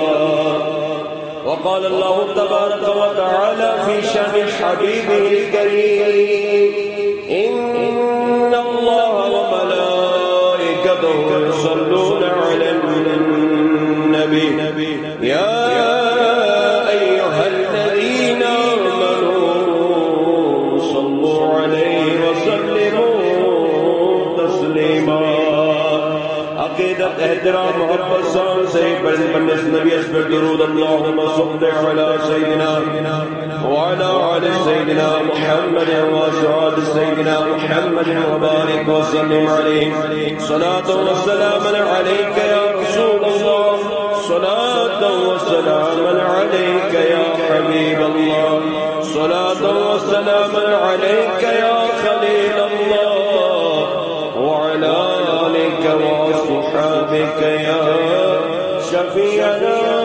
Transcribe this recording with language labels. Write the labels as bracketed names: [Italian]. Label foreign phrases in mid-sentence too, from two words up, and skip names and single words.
[Arabic] وقال الله تبارك وتعالى في شأن حبيبه الكريم إن الله وملائكته يصلون على النبي يا أيها الذين آمنوا صلوا عليه وسلموا تسليما [Kashmiri] عقیدت احترام محبت سان سے بندس نبی اسپر درود [Arabic] اللہم صل علی سیدنا وعلى آل سيدنا محمد وأصحاب سيدنا محمد وبارك وسلم عليه صلاة وسلام عليك يا رسول الله صلاة وسلام عليك يا حبيب الله صلاة وسلام عليك يا خليل الله وعلى آلك وأصحابك يا شفيعنا